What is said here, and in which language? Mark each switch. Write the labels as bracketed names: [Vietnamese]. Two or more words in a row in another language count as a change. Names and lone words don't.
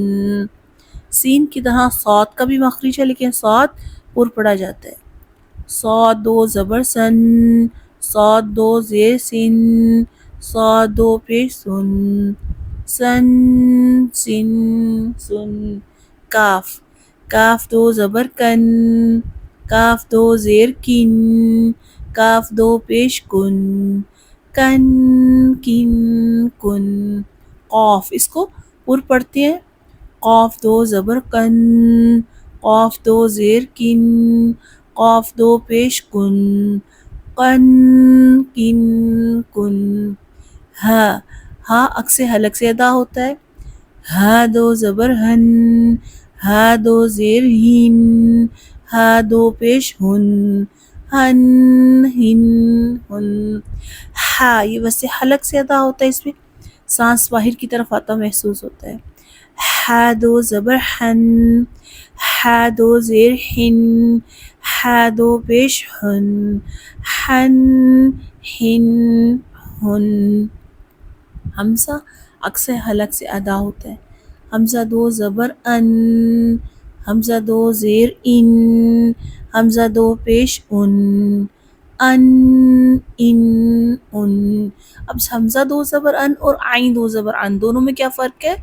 [Urdu] سین کی طرح صاد کا بھی مخرج ہے لیکن صاد پر پڑھا جاتا ہے۔ صاد دو زبر سن، صاد دو زیر سن، صاد دو پیش سن، سن سن سن۔ کاف، کاف دو زبر کن، کاف دو زیر کن، کاف دو پیش کن، کن کن کن. قاف اس کو پر پڑھتے ہیں، قاف دو زبر کن، قاف دو زیر کن، قاف دو پیش کن، قن کن کن. ہا، ہا عکس حلق سے ادا ہوتا ہے. ہا دو زبر ہن، ہا دو زیر ہن، ہا دو پیش ہن، ہن ہن ہن. ہا یہ ویسے حلق سے ادا ہوتا ہے، اس میں سانس باہر کی طرف آتا محسوس ہوتا ہے. ہا دو زبر ہن، ہا دو زیر ہن، ہا دو پیش ہن، ہن ہن ہن. حمزہ عکس حلق سے ادا ہوتا ہے. حمزہ دو زبر ان، حمزہ دو زیر ان، حمزہ دو پیش ان، ان ان ان. اب حمزہ دو زبر ان اور عین دو زبر ان دونوں میں کیا فرق ہے؟